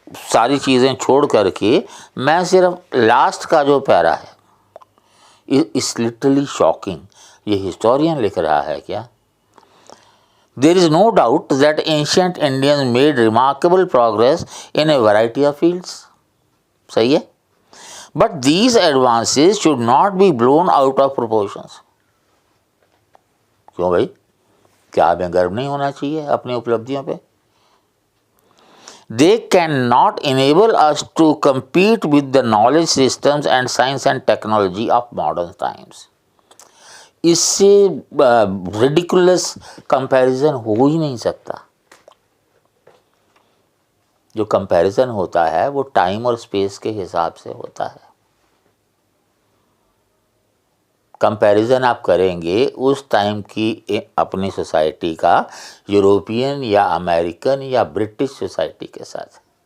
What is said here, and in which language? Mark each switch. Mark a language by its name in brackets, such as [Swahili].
[Hindi] सारी चीज़ें छोड़ करके मैं सिर्फ लास्ट का जो पैरा है, इस लिटरली शॉकिंग। ये हिस्टोरियन लिख रहा है क्या? [English] There is no doubt that ancient Indians made remarkable progress in a variety of fields. [Hindi] सही है, [English] but these advances should not be blown out of proportions. [Hindi] क्यों भाई, क्या हमें गर्व नहीं होना चाहिए अपनी उपलब्धियों पे? [English] They cannot enable us to compete with the knowledge systems and science and technology of modern times. [Hindi] इससे रिडिकुलस कंपैरिजन हो ही नहीं सकता। जो कंपैरिजन होता है वो टाइम और स्पेस के हिसाब से होता है। कंपैरिजन आप करेंगे उस टाइम की अपनी सोसाइटी का यूरोपियन या अमेरिकन या ब्रिटिश सोसाइटी के साथ।